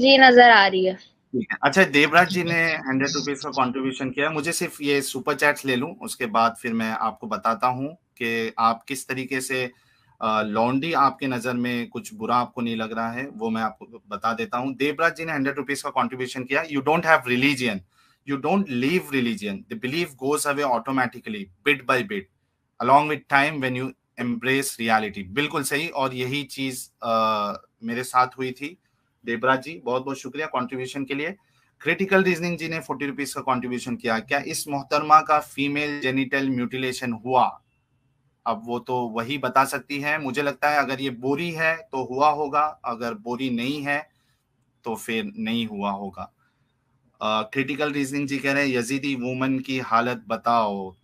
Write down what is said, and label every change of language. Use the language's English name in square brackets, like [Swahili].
[Urdu] جی نظر آ رہی ہے. اچھا, دیوراج جی نے 100 روپیز کا کنٹریبیوشن کیا. مجھے صرف یہ سپر چیٹس لے لوں, اس کے بعد پھر میں آپ کو بتاتا ہوں کہ آپ کس طریقے سے لونڈی آپ کے نظر میں کچھ برا آپ کو نہیں لگ رہا ہے, وہ میں آپ کو بتا دیتا ہوں. دیوراج جی نے 100 روپیز کا کنٹریبیوشن کیا. [English] You don't have religion, you don't leave religion, the belief goes away automatically bit by bit along with time when you embrace reality. [Urdu] بالکل صحیح, اور یہی چیز میرے ساتھ ہوئی تھی. دیوراج جی بہت بہت شکریہ کنٹریبیوشن کے لیے. کریٹیکل ریزننگ جی نے 40 روپیز کا کنٹریبیوشن کیا. کیا اس محترمہ کا فیمیل جینیٹل میوٹیلیشن ہوا؟ اب وہ تو وہی بتا سکتی ہے. مجھے لگتا ہے اگر یہ بوری ہے تو ہوا ہوگا, اگر بوری نہیں ہے تو پھر نہیں ہوا ہوگا. کریٹیکل ریزننگ جی کہہ رہے ہیں یزیدی وومن کی حالت بتاؤ.